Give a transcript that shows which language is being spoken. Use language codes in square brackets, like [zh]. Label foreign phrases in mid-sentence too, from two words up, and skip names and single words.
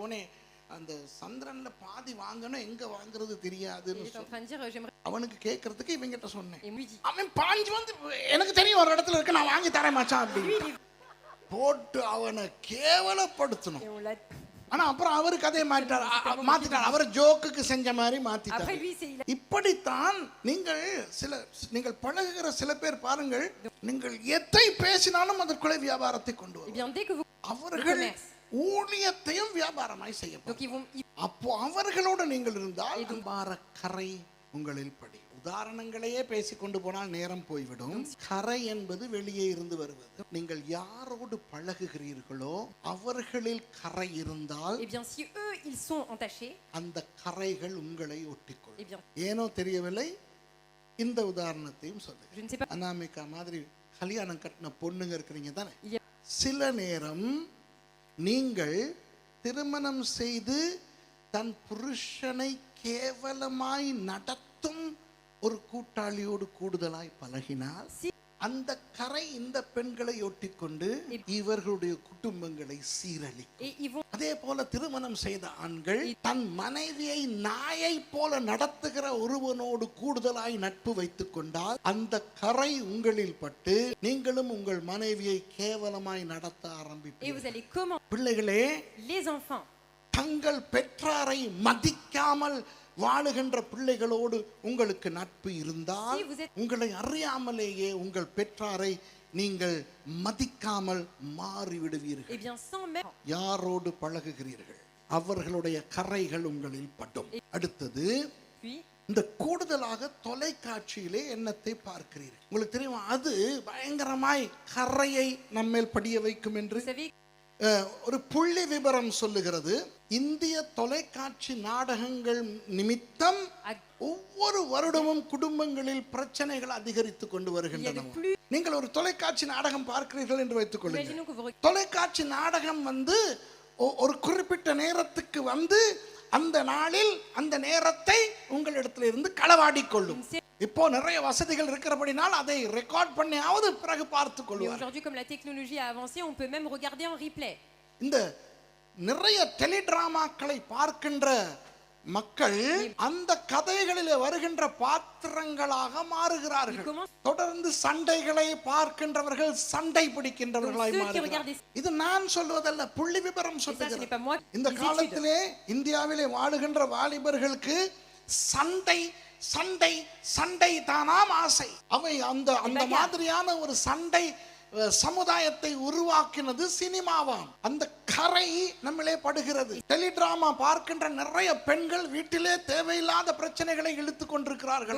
[ta] ஓனே அந்த சந்திரன்ல பாதி வாங்கணும், எங்க வாங்குறது தெரியாதுன்னு அவனுக்கு கேட்கறதுக்கு இவங்கிட்ட சொன்னேன். அவன் பாஞ்சு வந்து எனக்கு தெரியும் ஒரு இடத்துல இருக்கு நான் வாங்கி தரேன் மச்சான் அப்படின்னு போட்டு அவனை கேவலப்படுத்தணும். ஆனா அப்புறம் அவருக்கு அதே மாத்திட்டார். அவர் ஜோக்குக்கு செஞ்ச மாதிரி மாத்திட்டார். [fr] Après lui, c'est il a- [ta] இப்படித்தான் நீங்கள் பழகுகிற சில பேர் பாருங்கள், நீங்கள் எதை பேசினாலும் அதற்குள்ளே வியாபாரத்தை கொண்டு [fr] Eh [ta] வரும். [fr] bien, dès que vous... [ta] அவர்கள் ஊழியத்தையும் வியாபாரமாய் செய்யப்படும். [fr] Donc ils vont... [ta] அப்போ அவர்களோடு நீங்கள் இருந்தால் வியாபார கரை உங்களில் படி. உதாரணங்களையே பேசிக்கொண்டு போனால் நேரம் போய்விடும். கரை என்பது வெளியே இருந்து வருவது. நீங்கள் யாரோடு பழகுகிறீர்களோ அவர்களில் கரை இருந்தால் [fr] Eh bien, si eux, ils sont entachés, [ta] அந்த கரைகள் உங்களை ஒட்டிக்கொள்ளும். [fr] eh bien, [ta] ஏனோ தெரியவில்லை, இந்த உதாரணத்தையும் சொல்லு. [fr] je ne sais pas. [ta] அனாமிகா மாதிரி கல்யாணம் கட்டின பொண்ணுங்க இருக்கிறீங்க தானே, [fr] Il y a- [ta] சில நேரம் நீங்கள் திருமணம் செய்து தன் புருஷனை கேவலமாய் நடத்தும் ஒரு கூட்டாளியோடு கூடுதலாய் பழகினால் அந்த கரை இந்த பெண்களை ஒட்டிக்கொண்டு இவர்களுடைய குடும்பங்களை சீரழிக்கும். [fr] Et ils vont... [ta] அதே போல திருமணம் செய்த ஆண்கள் தன் மனைவியை நாயை போல நடத்துகிற ஒருவனோடு கூடுதலாய் நட்பு வைத்துக் கொண்டால் அந்த கரை உங்களில் பட்டு நீங்களும் உங்கள் மனைவியை கேவலமாய் நடத்த [fr] Et vous [ta] ஆரம்பிப்பீர்கள். [fr] allez comment? [ta] பிள்ளைகளே, [fr] Les enfants, [ta] தங்கள் பெற்றாரை மதிக்காமல் வாழுகின்ற பிள்ளைகளோடு உங்களுக்கு நட்பு இருந்தால் [fr] Si vous êtes- [ta] உங்களை அறியாமலேயே உங்கள் பெற்றாரை நீங்கள் மதிக்காமல் மாறிவிடுவீர்கள். [fr] eh bien, sans même... [ta] யாரோடு பழகுகிறீர்கள் அவர்களுடைய கரைகள் உங்களில் படும். அடுத்தது, [fr] Puis, [ta] இந்த கூடுதலாக தொலைக்காட்சியிலே என்னத்தை பார்க்கிறீர்கள். உங்களுக்கு தெரியுமா, அது பயங்கரமாய் கரையை நம்மேல் படிய வைக்கும் என்று [fr] vous savez, [ta] ஒரு புள்ளி விபரம் சொல்லுகிறது. இந்திய தொலைக்காட்சி நாடகங்கள் நிமித்தம் ஒவ்வொரு வருடமும் குடும்பங்களில் பிரச்சனைகள் அதிகரித்து கொண்டு வருகின்றன. நீங்கள் ஒரு தொலைக்காட்சி நாடகம் பார்க்கிறீர்கள் என்று வைத்துக் கொள்ளுங்கள். [fr] imaginons que vous... [ta] தொலைக்காட்சி நாடகம் ஒரு குறிப்பிட்ட நேரத்துக்கு அந்த நாளில் அந்த நேரத்தை உங்களிடத்தில் இருந்து களவாடிக் கொள்ளும். இப்போ நிறைய வசதிகள் இருக்கிறபடினால் அதை ரெக்கார்ட் பண்ணியாவது பிறகு பார்த்துக் [fr] Mais [ta] கொள்வார். [fr] aujourd'hui, comme la technologie a avancé, on peut même regarder en replay. [ta] இந்த நிறைய டெலிடிராமாக்களை பார்க்கின்ற மக்கள் அந்த கதைகளிலே வருகின்ற பாத்திரங்களாக மாறுகிறார்கள். தொடர்ந்து சண்டைகளை பார்க்கின்றவர்கள் சண்டை பிடிக்கின்றவர்களாய் மாறுகிறார்கள். இது நான் சொல்வதல்ல, புள்ளி விபரம் [fr] Et ça, ce n'est [ta] சொல்லுகிறது. [fr] pas moi. [ta] இந்த [fr] Les études. [ta] காலத்திலே இந்தியாவிலே வாழுகின்ற வாலிபர்களுக்கு சண்டை சண்டை சண்டை தானாம் ஆசை. அவை அந்த மாதிரியான ஒரு சண்டை சமுதாயத்தை உருவாக்கினது சினிமாவாம். அந்த கரை நம்மளே படுகிறது. டெலிடிராமா பார்க்கின்ற நிறைய பெண்கள் வீட்டிலே தேவையில்லாத பிரச்சனைகளை இழுத்து கொண்டிருக்கிறார்கள்.